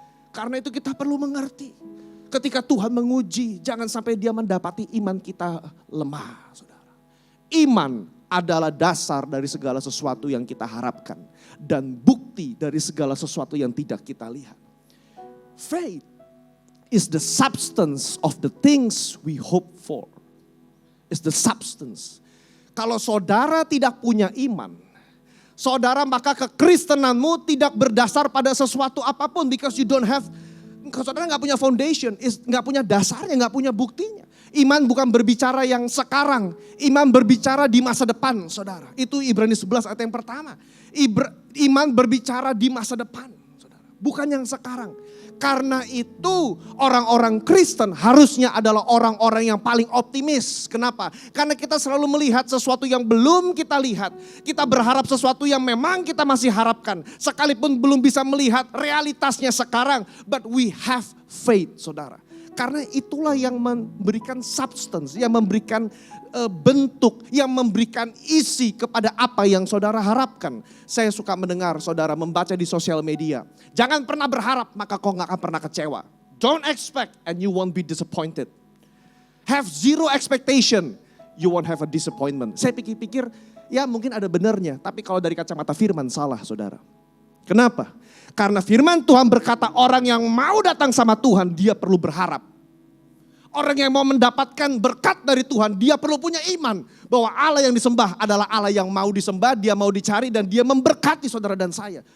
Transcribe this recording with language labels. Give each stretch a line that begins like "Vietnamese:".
Indonesian: Karena itu kita perlu mengerti. Ketika Tuhan menguji, jangan sampai dia mendapati iman kita lemah, saudara. Iman adalah dasar dari segala sesuatu yang kita harapkan. Dan bukti dari segala sesuatu yang tidak kita lihat.
English: Faith is the substance of the things we hope for. Is the substance.
Indonesian: Kalau saudara tidak punya iman, saudara maka kekristenanmu tidak berdasar pada sesuatu apapun.
English: Because you don't have,
Indonesian: saudara gak punya foundation, gak punya dasarnya, gak punya buktinya. Iman bukan berbicara yang sekarang. Iman berbicara di masa depan, saudara. Itu Ibrani 11 ayat yang pertama. Iman berbicara di masa depan, saudara. Bukan yang sekarang. Karena itu orang-orang Kristen harusnya adalah orang-orang yang paling optimis. Kenapa? Karena kita selalu melihat sesuatu yang belum kita lihat. Kita berharap sesuatu yang memang kita masih harapkan. Sekalipun belum bisa melihat realitasnya sekarang.
English: But we have faith,
Indonesian: saudara. Karena itulah yang memberikan substance, yang memberikan bentuk, yang memberikan isi kepada apa yang saudara harapkan. Saya suka mendengar saudara membaca di sosial media. Jangan pernah berharap maka kau gak akan pernah kecewa.
English: Don't expect and you won't be disappointed. Have zero expectation, you won't have a disappointment.
Indonesian: Saya pikir-pikir ya mungkin ada benarnya. Tapi kalau dari kacamata firman salah saudara. Kenapa? Karena firman Tuhan berkata orang yang mau datang sama Tuhan dia perlu berharap. Orang yang mau mendapatkan berkat dari Tuhan dia perlu punya iman. Bahwa Allah yang disembah adalah Allah yang mau disembah, dia mau dicari dan dia memberkati saudara dan saya.